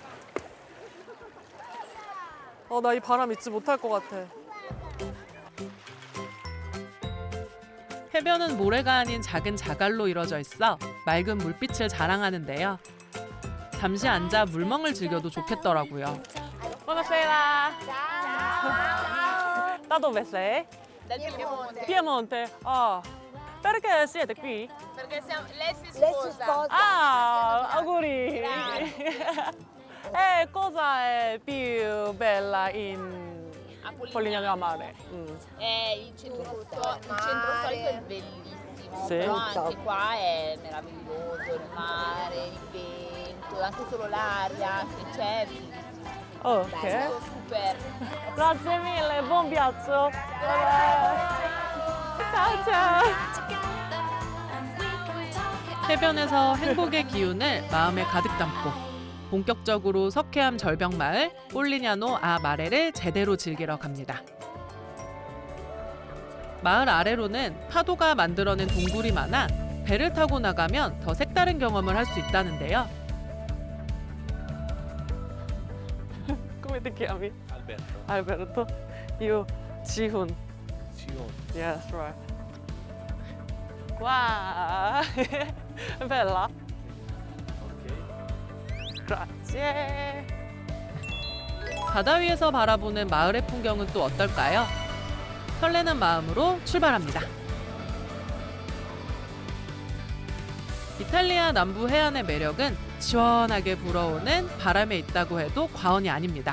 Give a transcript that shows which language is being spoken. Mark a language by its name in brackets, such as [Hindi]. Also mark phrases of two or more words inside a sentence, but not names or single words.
[Korean] 나 이 바람 잊지 못할 것 같아. 해변은 모래가 아닌 작은 자갈로 이뤄져 있어 맑은 물빛을 자랑하는데요. 잠시 앉아 물멍을 즐겨도 좋겠더라고요. [Italian] Buonasera. Da dove sei? Dal Piemonte. Piemonte. Ah. Perché siete qui? Perché lei si sposa. Ah, auguri. E cosa è più bella in Polignano a Mare? Il centro storico è bellissimo, Sì. però anche qua è meraviglioso, il mare, il vento, anche solo l'aria che c'è, è bellissimo. Ok. Tutto super. Grazie mille, buon viaggio. Ciao ciao. [Korean] 해변에서 행복의 기운을 마음에 가득 담고 본격적으로 석회암 절벽 마을 폴리냐노 아 마레를 제대로 즐기러 갑니다. 마을 아래로는 파도가 만들어낸 동굴이 많아 배를 타고 나가면 더 색다른 경험을 할 수 있다는데요. [Italian] Come ti chiami? Alberto. Alberto. Io Jihun. Sion. [English] Yes, right. Wow. [Italian] Bella. Grazie. [Korean] 바다 위에서 바라보는 마을의 풍경은 또 어떨까요? 설레는 마음으로 출발합니다. 이탈리아 남부 해안의 매력은 시원하게 불어오는 바람에 있다고 해도 과언이 아닙니다.